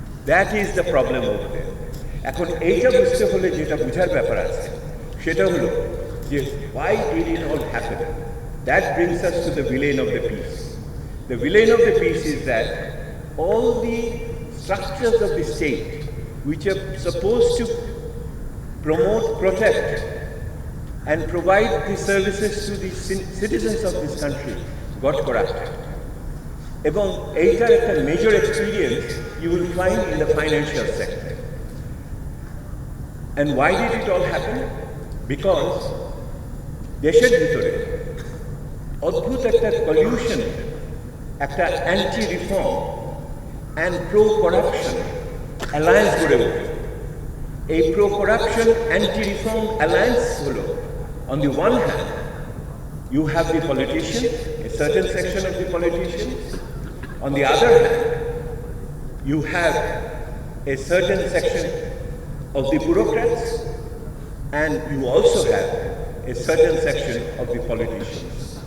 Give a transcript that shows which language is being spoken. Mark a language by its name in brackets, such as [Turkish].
[English] That is the problem over there. [Bangla] এখন এইটা বুঝতে হলে যেটা বুঝার ব্যাপার আছে সেটা হলো যে [English] why did it all happen? That brings us to the villain of the piece. The villain of the piece is that all the structures of the state which are supposed to promote, protect and provide the services to the citizens of this country got corrupted. [Bangla] এবং এইটার একটা [English] major experience you will find in the financial sector. And why did it all happen? [Bangla] Because দেশের ভিতরে অদ্ভুত একটা collusion, একটা [English] anti-reform and pro-corruption alliance [Bangla] গড়ে ওঠে। এই [English] pro-corruption, anti-reform alliance হলো, on the one hand, you have the politicians, a certain section of the politicians. On the other hand, you have a certain section of the bureaucrats, and you also have a certain section of the politicians.